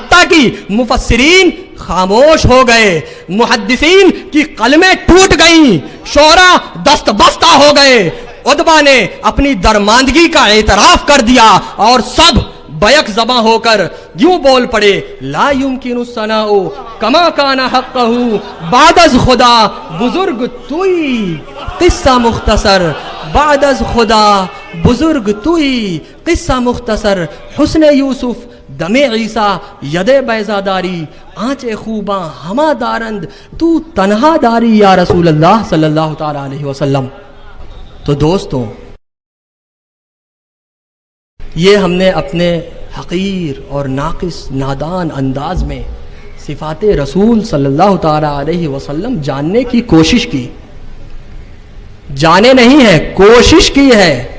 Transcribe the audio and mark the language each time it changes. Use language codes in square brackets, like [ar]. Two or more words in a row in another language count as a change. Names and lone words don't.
[ur] گئے, حتیٰ کہ مفسرین خاموش ہو گئے، محدثین کی قلمیں ٹوٹ گئیں، شعراء دست بستہ ہو گئے، عتبہ نے اپنی درماندگی کا اعتراف کر دیا اور سب بیک زباں ہو کر یوں بول پڑے، [ar] لا یمکن الثناء کما کان حقہ [fa] بعد از خدا بزرگ توئی، قصہ مختصر بعد از خدا بزرگ توئی، قصہ مختصر حسن یوسف دم عیسیٰ ید بیضاداری، آنچ خوباں ہما دارند تو تنہا داری [ar] یا رسول اللہ صلی اللہ تعالی علیہ وسلم۔ [ur] تو دوستوں، یہ ہم نے اپنے حقیر اور ناقص نادان انداز میں صفات رسول [ar] صلی اللہ تعالی علیہ وسلم [ur] جاننے کی کوشش کی، جانے نہیں ہے، کوشش کی ہے۔